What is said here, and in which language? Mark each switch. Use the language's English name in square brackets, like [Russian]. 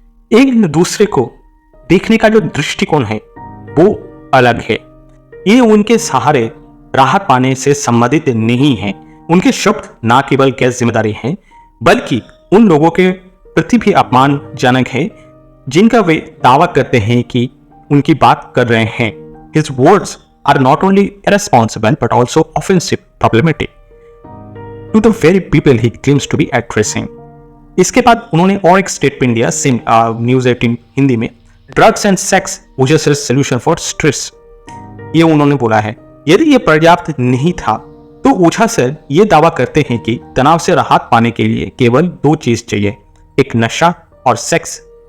[Hindi] एक दूसरे को देखने का जो दृष्टिकोण है वो अलग है। ये उनके सहारे राहत पाने से संबंधित नहीं है। उनके शब्द ना केवल गैर जिम्मेदारी हैं, बल्कि उन लोगों के प्रति भी अपमानजनक है जिनका वे दावा करते हैं कि उनकी बात कर रहे हैं। [English] His words are not only irresponsible but also offensive, problematic to the very people he claims to be addressing। [Hindi] इसके बाद उन्होंने और एक स्टेटमेंट दिया न्यूज 18 हिंदी में, [English] Drugs and sex Ojha sir solution for stress. [Hindi] ये उन्होंने बोला है। यदि ये पर्याप्त नहीं था तो ओझा सर ये दावा करते हैं कि तनाव से राहत पाने के लिए केवल 2 चीज चाहिए, एक नशा और सेक्स।